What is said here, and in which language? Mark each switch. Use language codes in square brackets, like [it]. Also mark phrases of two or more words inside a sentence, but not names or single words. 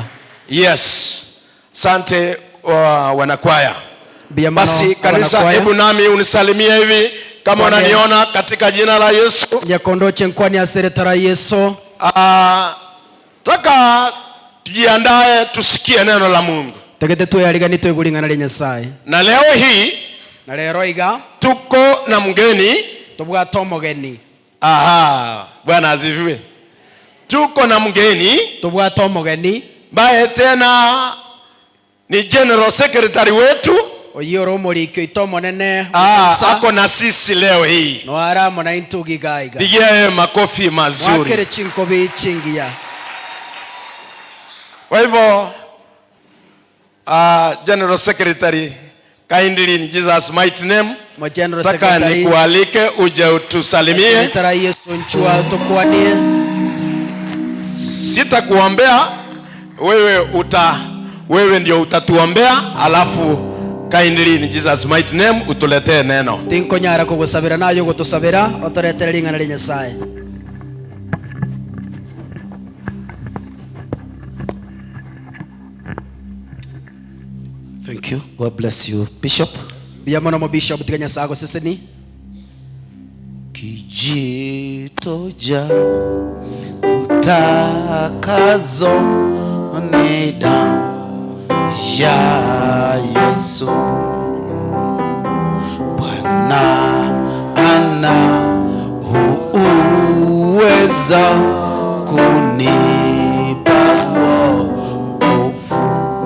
[sw] Yes. Asante wanakwaya. Basi kanisa, hebu nami unisalimie hivi kama unaniona katika jina la Yesu. [guz] Nyakondoche nkwani aseretara Yesu. [sw] Taka tujiandae tusikie neno la Mungu. [guz] Tegete tuyarigani tuyegulingana le Nyasaye. [sw] Na leo hii [guz] na lero iga [sw] tuko na mgeni. [guz] Tubwato mugeni. [sw] Bwana asifiwe. Tuko na mgeni. [guz] Tubwato mugeni. [sw] Bae tena ni [en] General Secretary [sw] wetu. [guz] Oyoro morikyo itomo nene. [sw] Ako na sisi leo hii. [guz] No ara mona intugi gaiga. [sw] Pigia makofi mazuri. [guz] Wakere chinkobi chingia. [sw] Kwa hivyo [en] General Secretary, kindly in Jesus mighty name, [sw] taka nikualike uje utusalimie. [guz] Secretary Yesu nchua utokuanie. [sw] Sitakuombea, wewe ndio utatuombea, alafu [en] kindly in Jesus mighty name [sw] utuletee neno. [guz] Tinko nyara kugusabira nayo gutusabira otoretere lingana le Nyasaye. [en] Thank you. God bless you, Bishop. [guz] Biyamana mo Bishop tiganya sago seseni. [sw] Kijito ja utakazo ni damu ya Yesu. Bwana ana uweza kunipa wokovu.